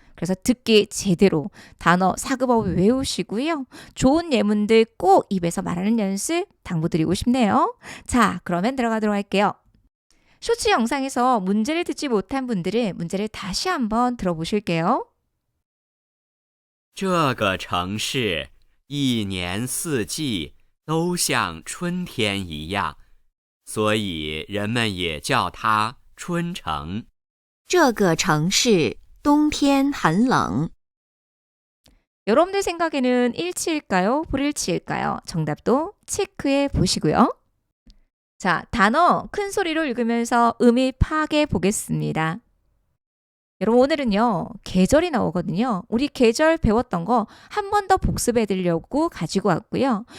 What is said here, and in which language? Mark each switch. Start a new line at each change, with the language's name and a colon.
Korean: 그래서 듣기 제대로 단어 사급어휘 외우시고요. 좋은 예문들 꼭 입에서 말하는 연습 당부드리고 싶네요. 자, 그러면 들어가도록 할게요. 쇼츠 영상에서 문제를 듣지 못한 분들은 문제를 다시 한번 들어보실게요.
Chinese: 这个城市一年四季都像春天一样，所以人们也叫它春城。这个城市冬天很冷。
Korean: 여러분들 생각에는 일치일까요? 불일치일까요? 정답도 체크해 보시고요. 자, 단어 큰 소리로 읽으면서 의미 파악해 보겠습니다. 여러분 오늘은요. 계절이 나오거든요. 우리 계절 배웠던 거 한 번 더 복습해 드리려고 가지고 왔고요.